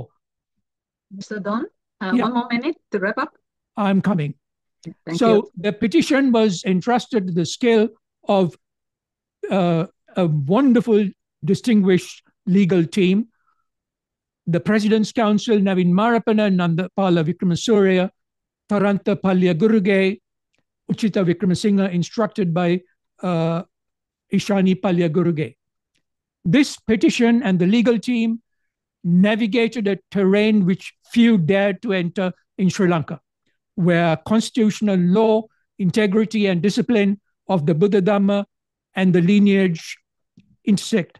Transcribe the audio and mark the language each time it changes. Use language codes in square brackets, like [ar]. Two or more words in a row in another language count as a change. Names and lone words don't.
[en] Mr. Don, Yeah. 1 more minute to wrap up. I'm coming. Thank So you. the petition was entrusted to the scale of a wonderful, distinguished legal team. The President's Council, Navin Marapana, Nandapala Vikramasuriya, Taranta Palya Guruge, Uchita Vikramasinghe, instructed by Ishani Palya Guruge. This petition and the legal team navigated a terrain which few dared to enter in Sri Lanka, where constitutional law, integrity, and discipline of the Buddha Dhamma and the lineage intersect.